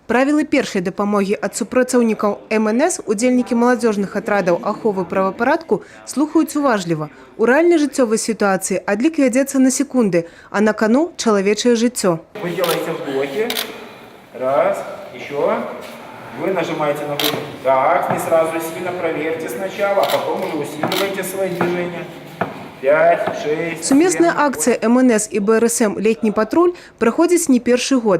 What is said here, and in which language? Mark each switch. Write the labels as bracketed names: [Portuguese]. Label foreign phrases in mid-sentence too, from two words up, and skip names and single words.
[Belarusian] Правілы першай дапамогі ад супрацоўнікаў МНС удзельнікі маладзёжных атрадаў аховы правапарадку слухаюць уважліва. У рэальнай жыццёвай сітуацыі адлік вядзецца на секунды, а на кону чалавечае жыццё. [Russian] Вы делаете в блоке. Раз, еще. Вы нажимаете на блок. Так, не сразу сильно проверьте сначала, а потом уже усиливайте свои движения. 5, 6, [Belarusian] Сумесная акция МНС и БРСМ «Летний патруль» проходит не первый год.